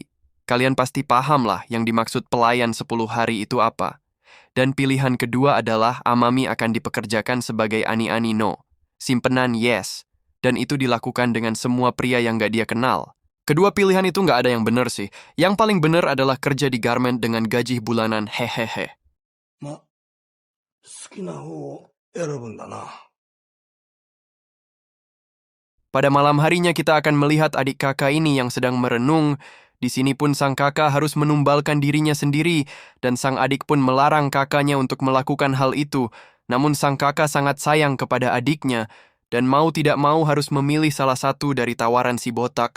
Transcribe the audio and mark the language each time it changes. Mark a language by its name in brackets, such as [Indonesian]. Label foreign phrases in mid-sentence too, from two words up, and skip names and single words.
[Indonesian] Kalian pasti paham lah yang dimaksud pelayan 10 hari itu apa. Dan pilihan kedua adalah Amami akan dipekerjakan sebagai ani-ani no, simpenan yes. Dan itu dilakukan dengan semua pria yang gak dia kenal. Kedua pilihan itu nggak ada yang benar sih. Yang paling benar adalah kerja di garment dengan gaji bulanan hehehe. [Japanese] ま、好きな方を選ぶんだな。 [Indonesian] Pada malam harinya kita akan melihat adik kakak ini yang sedang merenung. Di sini pun sang kakak harus menumbalkan dirinya sendiri dan sang adik pun melarang kakaknya untuk melakukan hal itu. Namun sang kakak sangat sayang kepada adiknya dan mau tidak mau harus memilih salah satu dari tawaran si botak.